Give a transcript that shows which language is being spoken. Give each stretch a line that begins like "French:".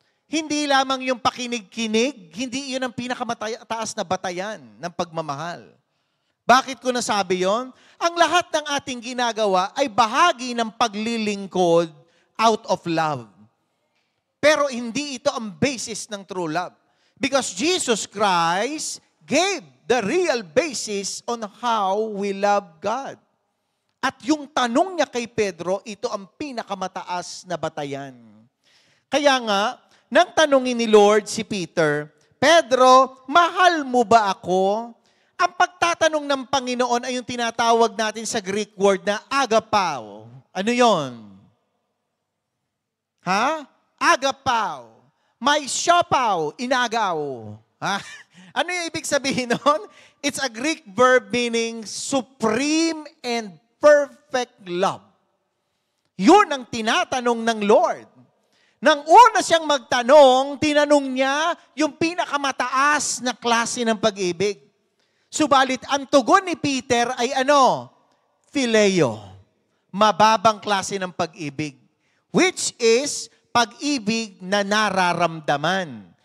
Filipino: Hindi lamang yung pakinig-kinig. Hindi yun ang pinakamataas na batayan ng pagmamahal. Bakit ko nasabi yon? Ang lahat ng ating ginagawa ay bahagi ng paglilingkod
English: out of love.
Filipino: Pero hindi ito ang basis ng true love.
English: Because Jesus Christ gave the real basis on how we love God.
Filipino: At yung tanong niya kay Pedro, ito ang pinakamataas na batayan. Kaya nga, nang tanongin ni Lord si Peter, Pedro, mahal mo ba ako? Ang pagtatanong ng Panginoon ay yung tinatawag natin sa Greek word na agapao. Ano yon? Ha? Agapao. May siopaw, inagaw. Ha? Ano yung ibig sabihin nun?
English: It's a Greek verb meaning supreme and perfect love.
Filipino: Yun ang tinatanong ng Lord. Nang una siyang magtanong, tinanong niya yung pinakamataas na klase ng pag-ibig. Subalit, ang tugon ni Peter ay ano? Phileo. Mababang klase ng pag-ibig.
English: Which is
Filipino: pag-ibig na nararamdaman.